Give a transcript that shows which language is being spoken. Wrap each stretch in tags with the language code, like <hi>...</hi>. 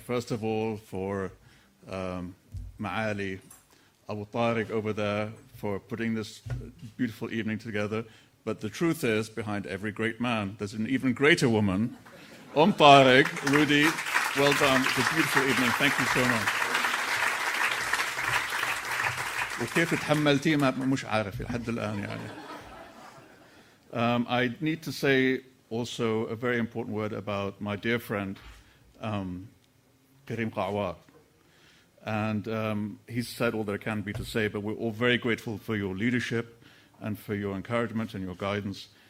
<en>First of all, for Ma'ali Abu Tariq over there for putting this beautiful evening together. But the truth is, behind every great man, there's an even greater woman. Tariq, Rudy, well done. It's a beautiful evening. Thank you so much.</en> <ar>وكيف تحملتي مش عارف لحد الآن يعني.</ar> <en>I need to say also a very important word about my dear friend, Karim Qawar. And he's said all there can be to say, but we're all very grateful for your leadership and for your encouragement and your guidance.</en>